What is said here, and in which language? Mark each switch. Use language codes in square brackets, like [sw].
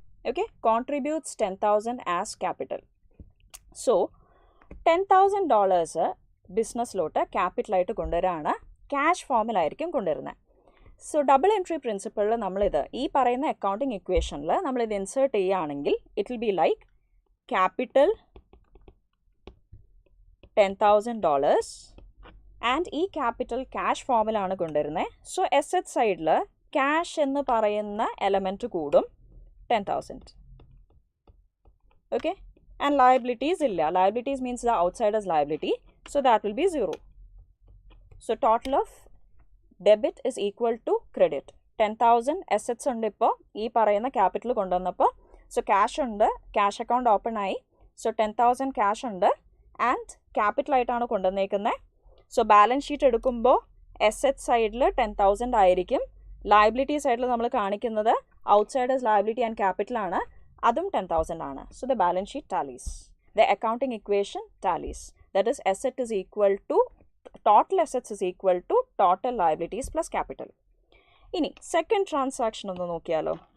[ml] Okay, [en] Contributes 10,000 as capital. [ml] So $10,000 ബിസിനസ്സിലോട്ട് ക്യാപിറ്റലായിട്ട് കൊണ്ടുവരാണ്, cash ഫോമിലായിരിക്കും കൊണ്ടുവരുന്നത്. So double entry പ്രിൻസിപ്പിളിൽ നമ്മളിത് ഈ പറയുന്ന അക്കൗണ്ടിങ് ഇക്വേഷനിൽ നമ്മളിത് ഇൻസേർട്ട് ചെയ്യുകയാണെങ്കിൽ [en] it will be capital [ml] $10,000 and ഈ capital cash ഫോമിലാണ് കൊണ്ടുവരുന്നത്. So asset side cash എന്ന് പറയുന്ന element കൂടും 10,000. [en] Okay, and liabilities [ml] illa. [en] Liabilities means the outsider's liability, so that will be 0. So total of debit is equal to credit. [ml] 10,000 assets ഉണ്ട് ഇപ്പോൾ ഈ പറയുന്ന ക്യാപിറ്റൽ കൊണ്ടുവന്നപ്പോൾ. സോ ക്യാഷ് ഉണ്ട്, ക്യാഷ് അക്കൗണ്ട് ഓപ്പൺ ആയി. സോ 10,000 ക്യാഷ് ഉണ്ട് and capital ആയിട്ടാണ് കൊണ്ടുവന്നേക്കുന്നത്. So balance sheet എടുക്കുമ്പോൾ അസറ്റ് സൈഡിൽ 10,000 ആയിരിക്കും. ലയബിലിറ്റി സൈഡിൽ നമ്മൾ കാണിക്കുന്നത് ഔട്ട്സൈഡേഴ്സ് ലയബിലിറ്റി ആൻഡ് ക്യാപിറ്റൽ ആണ്, അതും 10,000 ആണ്. [en] So the balance sheet tallies, the accounting equation tallies. That is asset is equal to total assets is equal to total liabilities plus capital. [ml] ഇനി സെക്കൻഡ് ട്രാൻസാക്ഷൻ ഒന്ന് നോക്കിയാലോ.